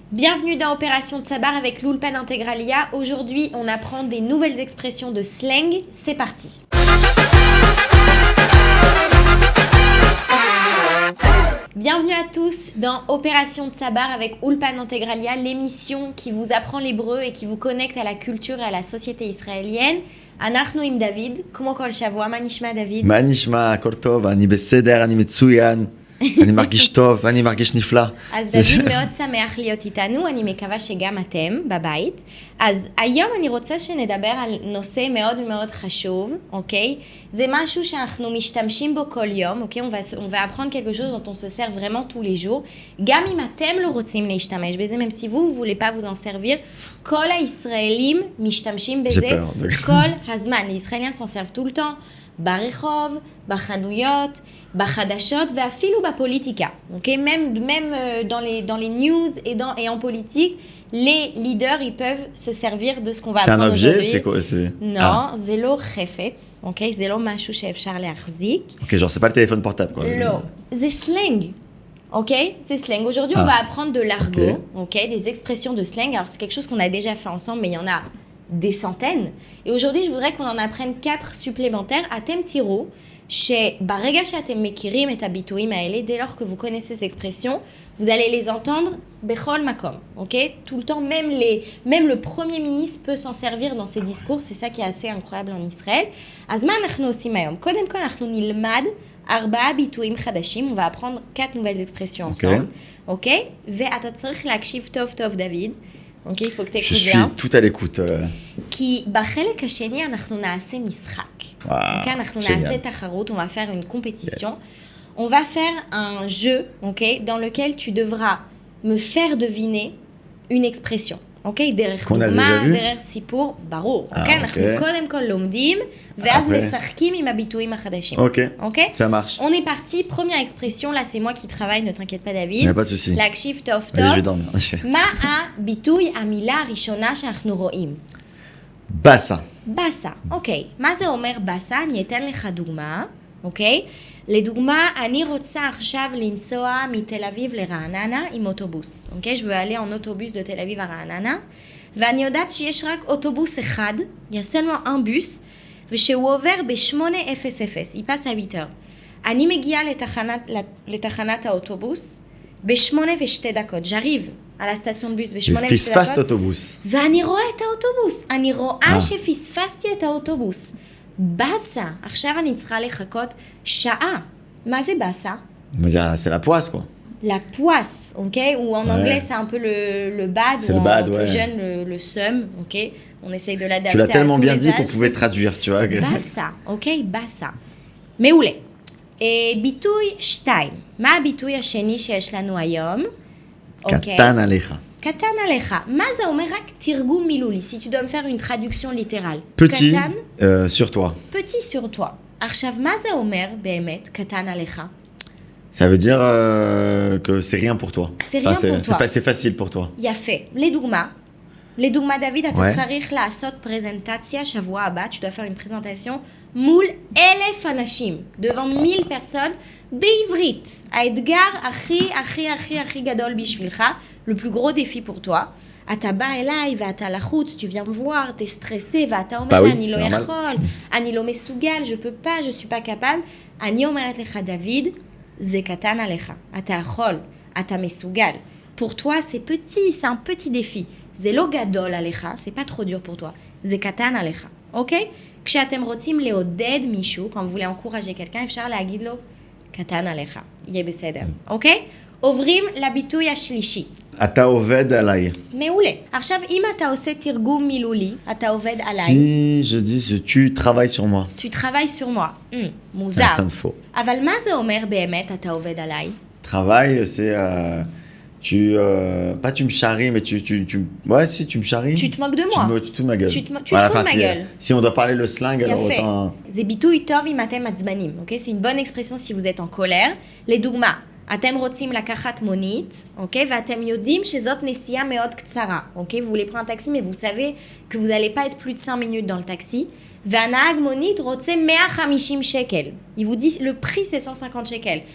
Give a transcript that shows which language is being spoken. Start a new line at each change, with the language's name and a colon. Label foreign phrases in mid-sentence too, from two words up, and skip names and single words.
French: Bienvenue dans Opération Tsabar avec l'Ulpan Integralia. Aujourd'hui, on apprend des nouvelles expressions de slang. C'est parti. Bienvenue à tous dans Opération Tsabar avec Ulpan Integralia, l'émission qui vous apprend l'hébreu et qui vous connecte à la culture et à la société israélienne.
Hebrew: אנחנו עם דוד, כמו כל שבוע, מה נשמע דוד? מה נשמע? הכל טוב, אני בסדר, אני מצוין, אני מרגיש טוב, אני מרגיש נפלא. אז דוד מאוד שמח להיות איתנו, אני מקווה שגם אתם בבית. אז היום אני רוצה שנדבר על נושא מאוד מאוד חשוב, אוקיי? זה משהו שאנחנו משתמשים בו כל יום, אוקיי?
French: On va apprendre quelque chose dont on se sert vraiment tous les jours.
Hebrew: גם אם אתם לא רוצים להשתמש בזה,
French: même si vous voulez pas vous en servir,
Hebrew: כל הישראלים משתמשים בזה כל הזמן.
French: Les Israéliens s'en servent tout le temps.
Hebrew: ברחוב, בחנויות, בחדשות ואפילו בפוליטיקה. Okay?
French: Même dans les news et en politique, les leaders ils peuvent se servir de ce qu'on va apprendre aujourd'hui. C'est un objet, c'est quoi? Non,
Hebrew: זה לא חפץ, okay? זה לא משהו שאפשר להחזיק.
French: Ok, genre c'est pas le téléphone portable quoi.
Hebrew: לא, זה slang.
French: Ok, c'est slang. Aujourd'hui, on va apprendre de l'argot, okay, des expressions de slang. Alors, c'est quelque chose qu'on a déjà fait ensemble, mais il y en a des centaines. Et aujourd'hui, je voudrais qu'on en apprenne 4 supplémentaires.
Hebrew: אתם תראו שברגע שאתם מכירים את הביטויים האלה,
French: dès lors que vous connaissez ces expressions, vous allez les entendre
Hebrew: בכל מקום,
French: ok? Tout le temps, même le premier ministre peut s'en servir dans ses discours. C'est ça qui est assez incroyable en Israël.
Hebrew: אז מה אנחנו עושים היום? קודם כל, אנחנו נלמד 4 ביטויים חדשים.
French: On va apprendre 4 nouvelles expressions ensemble, ok?
Hebrew: ואתה צריך להקשיב טוב טוב, דוד.
French: Ok, il faut que tu écoutes bien. Je suis tout à l'écoute.
Hebrew: כי בחלק השני אנחנו נעשה משחק. Okay, אנחנו נעשה תחרות,
French: on va faire une compétition. Yes. On va faire un jeu, okay, dans lequel tu devras me faire deviner une expression.
Hebrew: Okay, דרך דוגמה, דרך סיפור, ברור. Okay, אנחנו קודם כל לומדים, ואז משחקים עם הביטויים החדשים.
French: Ok, ça marche. On est parti, première expression, là c'est moi qui travaille, ne t'inquiète pas David. Il n'y a pas de souci.
Hebrew: להקשיב טוב טוב.
French: Je vais dormir.
Hebrew: מה הביטוי, המילה הראשונה שאנחנו רואים? באסה. באסה, אוקיי. מה זה אומר באסה? אני אתן לך דוגמה, אוקיי? לדוגמה, אני רוצה עכשיו לנסוע מתל אביב לרעננה עם אוטובוס, אוקיי?
French: Je veux aller en autobus de Tel Aviv à רעננה,
Hebrew: ואני יודעת שיש רק אוטובוס אחד,
French: il y a seulement un bus,
Hebrew: ושהוא עובר ב-8:00,
French: il passe à 8h.
Hebrew: אני מגיעה לתחנת האוטובוס ב-8:02,
French: j'arrive à la station de bus ב-8:02.
Hebrew: פספסת אוטובוס. ואני רואה את האוטובוס, אני רואה שפספסתי את האוטובוס. באסה, עכשיו אני צריכה לחכות שעה. מה זה באסה?
French: C'est la poisse quoi. La poisse, ok? Ou en anglais c'est un peu le bad, c'est ou le bad, plus jeune le seum, ok? On essaye de l'adapter. Tu l'as tellement bien dit âges. qu'on pouvait traduire, tu vois.
Hebrew: באסה, ok? באסה. מעולה. ביטוי 2. מה הביטוי השני שיש לנו היום? קטן עליך. קטן עליך. מה זה אומר? רק תרגום מילולי.
French: Si tu dois me faire une traduction littérale. Petit
Hebrew: קטן,
French: sur toi. petit sur toi.
Hebrew: עכשיו, מה זה אומר באמת, קטן עליך?
French: Ça veut dire que c'est rien pour toi. C'est rien pour toi. C'est facile pour toi.
Hebrew: יפה. לדוגמה, דוד, אתה צריך לעשות פרזנטציה שבוע הבא.
French: Tu dois faire une présentation
Hebrew: מול 1,000 אנשים.
French: devant 1000 personnes
Hebrew: בעברית. האתגר הכי גדול בשבילך.
French: Le plus gros défi pour toi.
Hebrew: אתה בא אליי ואתה לחוץ,
French: tu viens me voir, t'es stressé,
Hebrew: ואתה אומר, אני לא יכול, אני לא מסוגל,
French: je peux pas, je suis pas capable.
Hebrew: אני אומרת לך, דוד, זה קטן עליך. אתה יכול, אתה מסוגל.
French: Pour toi, c'est petit, c'est un petit défi.
Hebrew: זה לא גדול עליך,
French: c'est pas trop dur pour toi.
Hebrew: זה קטן עליך, אוקיי? כשאתם רוצים לעודד מישהו,
French: quand vous voulez encourager quelqu'un,
Hebrew: אפשר להגיד לו, קטן עליך. יהיה בסדר, אוקיי? עוברים לביטוי השלישי. אתה עובד עליי. מעולה. עכשיו, אם אתה עושה תרגום מילולי, אתה עובד עליי.
French: Si je dis tu travailles sur moi. Tu travailles sur moi. מוזר. Ça sonne faux.
Hebrew: אבל מה זה אומר באמת, אתה עובד עליי?
French: Travail, c'est pas tu me charries, mais ouais, si tu me charries. Tu te moques de moi. Tu te fous de ma gueule. Tu te fous de ma gueule. Si on doit parler le slang, alors autant.
Hebrew: זה ביטוי טוב אם אתם עצבנים, אוקיי?
French: C'est une bonne expression si vous êtes en colère.
Hebrew: לדוגמה, אתם רוצים לקחת מונית, אוקיי? ואתם יודעים שזאת נסיעה מאוד קצרה, אוקיי?
French: Vous voulez prendre un taxi, mais vous savez que vous n'allez pas être plus de 5 minutes dans le taxi.
Hebrew: והנהג מונית רוצה 150 שקל.
French: Il vous dit, le prix c'est 150 שקל.